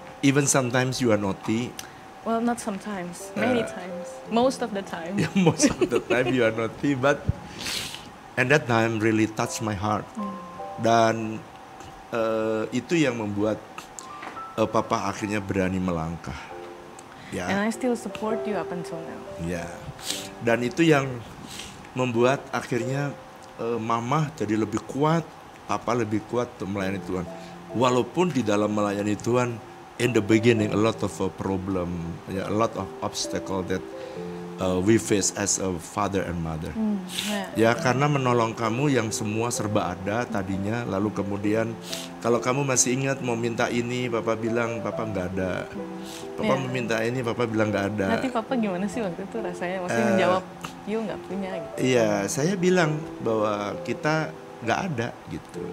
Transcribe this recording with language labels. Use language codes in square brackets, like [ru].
[en] Even sometimes you are naughty. Well, not sometimes, many times, most of the time. Yeah, most of the time you are naughty, but and that time really touched my heart. [id] Dan itu yang membuat papa akhirnya berani melangkah. Ya. [en] And I still support you up until now. [id] Ya. Dan itu yang membuat akhirnya mama jadi lebih kuat, papa lebih kuat untuk melayani Tuhan. Walaupun di dalam melayani Tuhan, [en] in the beginning a lot of problem, a lot of obstacle that we face as a father and mother. [id] Ya, karena menolong kamu yang semua serba ada tadinya, lalu kemudian kalau kamu masih ingat mau minta ini, papa bilang papa nggak ada. Papa meminta ini, papa bilang nggak ada. Nanti papa gimana sih waktu itu rasanya? Maksudnya menjawab, you nggak punya gitu. Iya, saya bilang bahwa kita nggak ada gitu.